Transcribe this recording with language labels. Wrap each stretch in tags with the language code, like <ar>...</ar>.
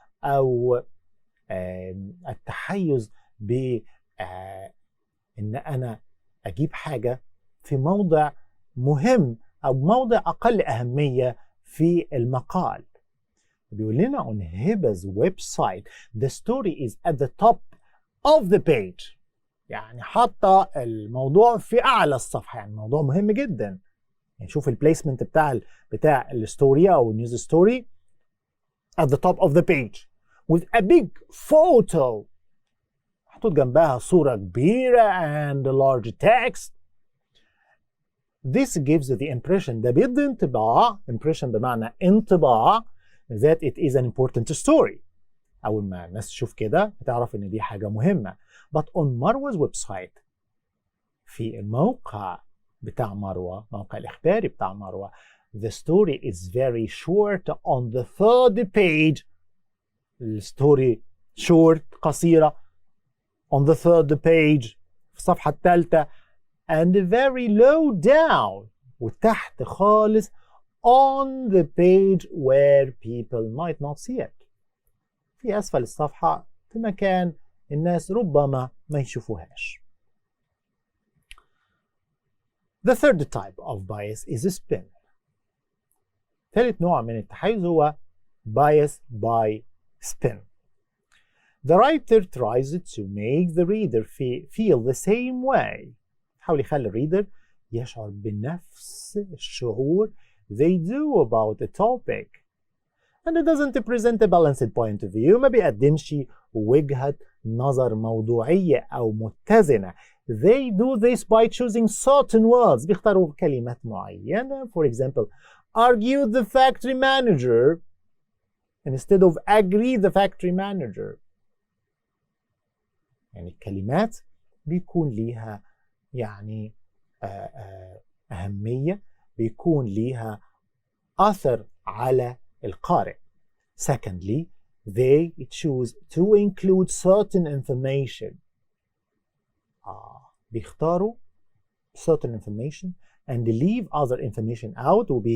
<ar>أو التحيز ب إن أنا أجيب حاجة في موضع مهم أو موضع أقل أهمية في المقال. بيقول لنا</ar> <en>on Heba website the story is at the top of the page.</en> <ar>يعني حاطة الموضوع في أعلى الصفحة، يعني موضوع مهم جدا. يعني شوف البليسمنت بتاع الستوري أو النيوز ستوري</ar> <en>at the top of the page with a big photo.</en> <ar>محطوط جنبها صورة كبيرة</ar> <en>and large text. This gives the impression،</en> <ar>ده بيدي انطباع،</ar> <en>impression</en> <ar>بمعنى انطباع</ar> <en>that it is an important story.</en> <ar>أول ما الناس تشوف كده هتعرف إن دي حاجة مهمة.</ar> <en>But on Marwa website،</en> <ar>في الموقع بتاع مروة،</ar> <en>موقع الإخباري بتاع مروة، the story is very short on the third page. الستوري short</en> <ar>قصيرة</ar> <en>on the third page</en> <ar>في الصفحة الثالثة</ar> <en>and very low down</en> <ar>وتحت خالص</ar> <en>on the page where people might not see it.</en> <ar>في أسفل الصفحة في مكان الناس ربما ما يشوفوهاش.</ar> <en>The third type of bias is a spin.</en> <ar>ثالث نوع من التحيز هو</ar> <en>bias by spin. The writer tries to make the reader feel the same way.</en> <ar>حاول يخلي الريدر يشعر بنفس الشعور</ar> <en>they do about the topic. And it doesn't present a balanced point of view.</en> <ar>ما بيقدمش وجهة نظر موضوعية أو متزنة.</ar> <en>They do this by choosing certain words.</en> <ar>بيختاروا كلمات معينة.</ar> <en>For example, argue the factory manager instead of agree the factory manager.</en> <ar>يعني الكلمات بيكون ليها يعني أهمية، بيكون ليها أثر على القارئ.</ar> <en>Secondly, they choose to include certain information.</en> <ar>بيختاروا</ar> <en>certain information and leave other information out.</en>